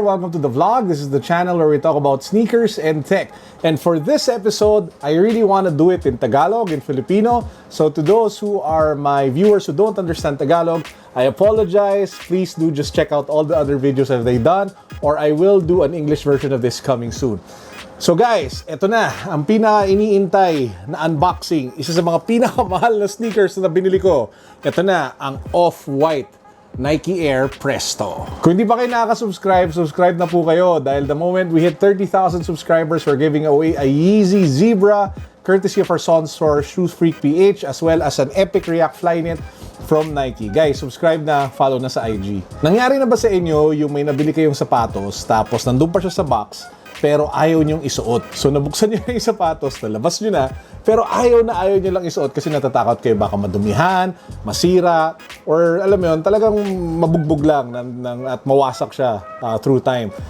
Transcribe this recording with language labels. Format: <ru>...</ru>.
<en>Welcome to the vlog. This is the channel where we talk about sneakers and tech. And for this episode, I really want to do it in Tagalog, in Filipino. So to those who are my viewers who don't understand Tagalog, I apologize. Please do just check out all the other videos that they've done, or I will do an English version of this coming soon.</en> <tl>So guys, eto na, ang pinaka-iniintay na unboxing, isa sa mga pinakamahal na sneakers na binili ko. Eto na, ang off-white Nike Air Presto. Kung hindi pa kayo nakaka-subscribe, subscribe na po kayo dahil</tl> <en>the moment we hit 30,000 subscribers, we're giving away a Yeezy Zebra courtesy of our sponsor, Shoes Freak PH, as well as an Epic React Flyknit from Nike.</en> <tl>Guys, subscribe na, follow na sa IG. Nangyari na ba sa inyo yung may nabili kayong sapatos, tapos nandun pa siya sa box, pero ayaw niyong isuot. So nabuksan niyo yung sapatos, nalabas niyo na, pero ayaw niyo lang isuot kasi natatakot kayo baka madumihan, masira, or alam mo yun, talagang mabugbog lang at mawasak siya through time.</tl>